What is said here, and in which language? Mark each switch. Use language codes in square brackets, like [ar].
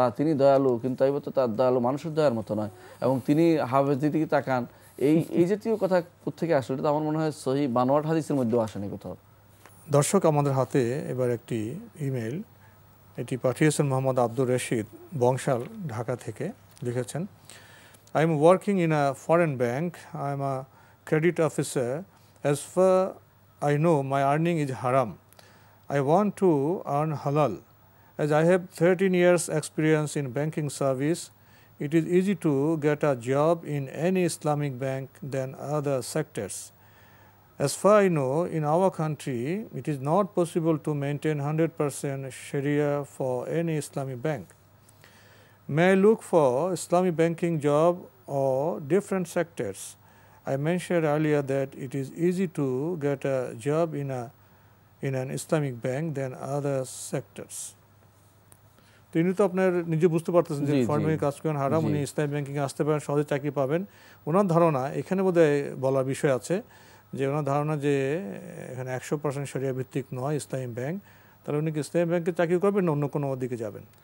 [bn] তিনি দয়ালু, কিন্তু তার দয়ালু মানুষের দয়ার মতো নয়। এবং তিনি হাফেজদের দিকে তাকান, এই জাতীয় কথা কোত্থেকে আসলে, এটা আমার মনে হয় সহি বানোয়াট হাদিসের মধ্যেও আসেনি কোথাও। দর্শক, আমাদের হাতে এবার একটি ইমেল, এটি পাঠিয়েছেন মোহাম্মদ আব্দুর রশিদ বংশাল, ঢাকা থেকে। লিখেছেন, [en] I am working in a foreign bank, I am a credit officer. As far I know, my earning is haram. I want to earn halal. As I have 13 years experience in banking service, it is easy to get a job in any Islamic bank than other sectors. As far I know, in our country, it is not possible to maintain 100% Sharia for any Islamic bank. May I look for Islamic banking job or different sectors? I mentioned earlier that it is easy to get a job in an Islamic bank than other sectors. [bn] তিনি তো আপনার নিজে বুঝতে পারতেছেন যে foreign কাজ করেন হারাম, উনি ইসলামিক ব্যাংকিং আসতে পারেন, সহজে চাকরি পাবেন। ওনার ধারণা, এখানে বোধহয় বলার বিষয় আছে যে ওনার ধারণা যে এখানে 100% শরিয়া ভিত্তিক নয় ইসলামিক ব্যাংক, তাহলে উনি কি ইসলামিক ব্যাংকে চাকরি করবেন না অন্য কোনো দিকে যাবেন?